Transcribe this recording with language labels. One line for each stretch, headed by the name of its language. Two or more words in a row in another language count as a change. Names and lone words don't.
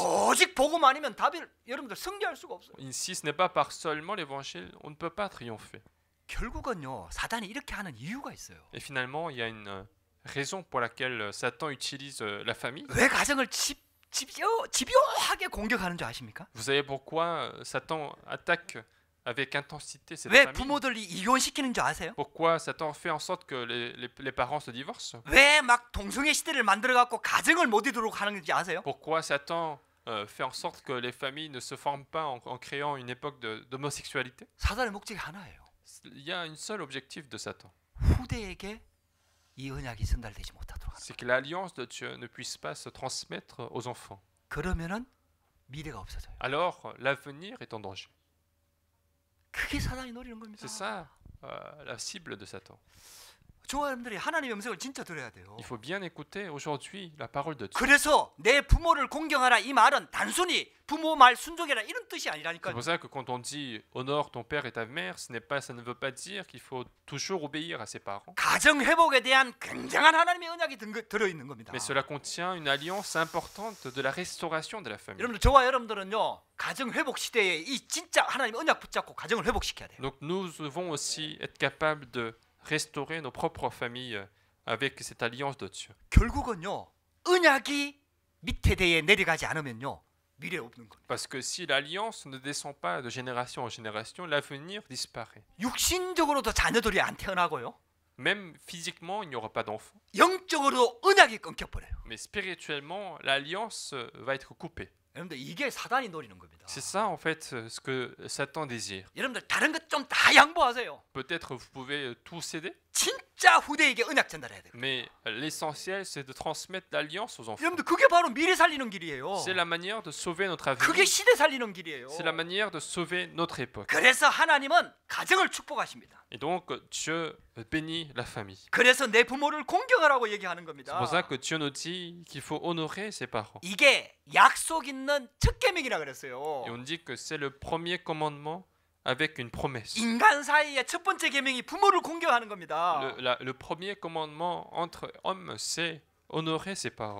Korean: 오직 복음 아니면 답이 여러분들 승리할 수가 없어요.
French: Si ce n'est pas par seulement l'évangile, on ne peut pas triompher.
Korean: 결국은요, 사단이 이렇게 하는 이유가 있어요.
French: Et finalement, il y a une raison pour laquelle Satan utilise la famille.
Korean: 왜 가정을 집요하게 공격하는 줄 아십니까?
French: Vous savez pourquoi Satan attaque avec intensité cette
Korean: 왜
French: famille?
Korean: 부모들이 이혼시키는 줄 아세요?
French: Pourquoi Satan fait en sorte que les parents se divorcent?
Korean: 왜 막 동성애 시대를 만들어 갖고 가정을 못 이루도록 하는 건지 아세요?
French: Pourquoi Satan fait en sorte que les familles ne se forment pas en créant une époque d'homosexualité?
Korean: 사단의 목적이 하나예요.
French: Il y a un seul objectif de Satan.
Korean: 후대에게 이 언약이 전달되지 못하도록 하는
French: C'est que l'alliance de Dieu ne puisse pas se transmettre aux enfants.
Korean: 그러면은 미래가 없어져요.
French: Alors, l'avenir est en danger.
Korean: 그게 사단이 노리는 겁니다.
French: C'est ça la cible de Satan.
Korean: 저와 여러분들이 하나님의 음성을 진짜 들어야 돼요.
French: Il faut bien écouter aujourd'hui la parole de Dieu.
Korean: 그래서 내 부모를 공경하라 이 말은 단순히 부모 말 순종해라 이런 뜻이
French: C'est
Korean: 아니라니까요.
French: pour ça que quand on dit honore ton père et ta mère, ça ne veut pas dire qu'il faut toujours obéir à ses parents.
Korean: 가정 회복에 대한 굉장한 하나님의 언약이 들어있는 겁니다.
French: Mais cela contient une alliance importante de la restauration de la famille.
Korean: 여러분들 저와 여러분들은요 가정 회복 시대에 이 진짜 하나님의 언약 붙잡고 가정을 회복시켜야 돼요.
French: Donc nous devons aussi être capables de restaurer nos propres familles avec cette alliance de Dieu.
Korean: 결국은요 언약이 밑에 대에 내려가지 않으면요 미래 없는 겁니다.
French: Parce que si l'alliance ne descend pas de génération en génération, l'avenir disparaît.
Korean: 육신적으로도 자녀들이 안 태어나고요.
French: Même physiquement, il n'y aura pas d'enfants.
Korean: 영적으로도 언약이 끊겨버려요.
French: Mais spirituellement, l'alliance va être coupée.
Korean: 여러분들 이게 사단이 노리는 겁니다.
French: C'est ça en fait ce que Satan désire.
Korean: 여러분들 다른 것 좀 다 양보하세요.
French: Peut-être vous pouvez tout céder,
Korean: 진짜 후대에게 언약 전달해야 돼요.
French: mais l'essentiel c'est de transmettre l'alliance aux enfants.
Korean: 여러분들 그게 바로 미래 살리는 길이에요.
French: C'est la manière de sauver notre
Korean: 그게
French: avenir.
Korean: 시대 살리는 길이에요.
French: C'est la manière de sauver notre époque.
Korean: 그래서 하나님은 가정을 축복하십니다.
French: Et donc Dieu bénit la famille.
Korean: 그래서 내 부모를 공경하라고 얘기하는
French: C'est
Korean: 겁니다.
French: pour ça que Dieu nous dit qu'il faut honorer ses parents.
Korean: 이게 약속 있는 첫 계명이라 그랬어요.
French: Et on dit que c'est le premier commandement avec une promesse.
Korean: 인간 사이의 첫 번째 계명이 부모를 공경하는 겁니다.
French: Le premier commandement entre hommes, c'est honorer ses parents.